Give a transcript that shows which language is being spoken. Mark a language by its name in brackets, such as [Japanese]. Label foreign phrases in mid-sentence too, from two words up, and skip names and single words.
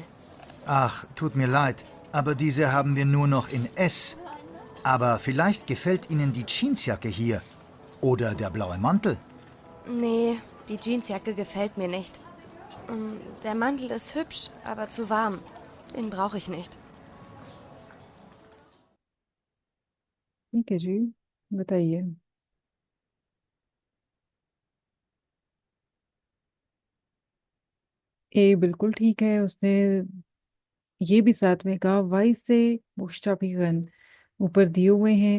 [German] Ach, tut mir leid, aber diese haben wir nur noch in S. Aber vielleicht gefällt Ihnen die Jeansjacke hier. Oder der blaue Mantel. Nee, die Jeansjacke gefällt mir nicht. Der Mantel ist hübsch, aber zu warm. Den brauche ich nicht. [Hindi] ठीक है जी, बताइए। ए बिल्कुल ठीक है, उसने ये भी साथ में कहा वाई से मुश्ताबिगन ऊपर दिए हुए हैं।